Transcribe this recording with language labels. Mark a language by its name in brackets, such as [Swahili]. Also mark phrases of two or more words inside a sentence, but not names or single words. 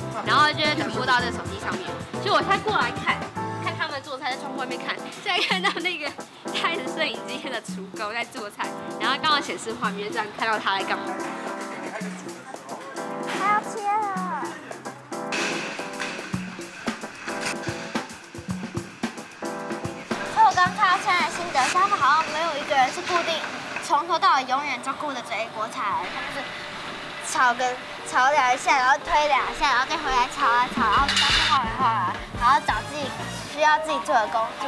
[Chinese] 然後就會轉播到這個手機上面。所以我才過來看他們做菜，在窗戶外面看，現在看到那個開着攝影機的廚工在做菜，然後剛好顯示畫面上看到他在幹嘛。還要切了。所以我剛看到現在的心得是，他們好像沒有一個人是固定從頭到尾永遠就顧着這一鍋菜，他們是炒跟炒2下，然后推2下，然后再回来炒啊炒，然后到处晃来晃来，然后找自己需要自己做的工作。